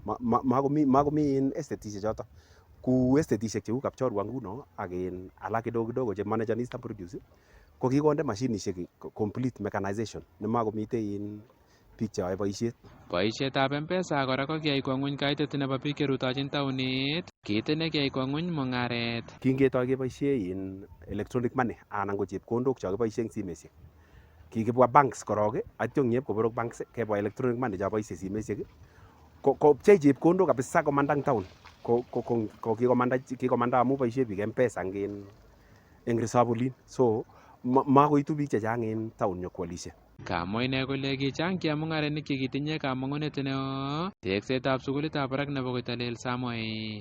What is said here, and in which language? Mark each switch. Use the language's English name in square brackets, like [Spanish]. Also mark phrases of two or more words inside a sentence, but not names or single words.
[Kalenjin] Makomi en estetishek chotok. Ku estetishek cheu Kapchorwa nguno ak alak kidogo che managern Eastern Produce ko kikonde mashinisiek [English] complete mechanization [Kalenjin] nemakomitei en biik cheyoe boisiet. Boisietab M-Pesa kora ko kiyai kwo ng'weny kaitet nebo biik cherutochin taonit, kiit ne kiyai kwo ng'weny mung'aret. Kingetoi keboisie [English] electronic money [Kalenjin] anan ko chepkondok cho kiboisie eng simesiek. Kikibwa banks korok atyo ngep koborok banks kebwa [English] electronic money [Kalenjin] cho boisie simesiek ko pchei chepkondok kabisa komanda eng town. Ko kikomanda amu boisie biik M-Pesa eng resop olin. So makoitu biik chechang en town nyokwolisie. Kamwa ine kole kichang chemung'arenik chekitinye kamang'unet neo teksetab sukulitab barak nebo Koitalel Samoei.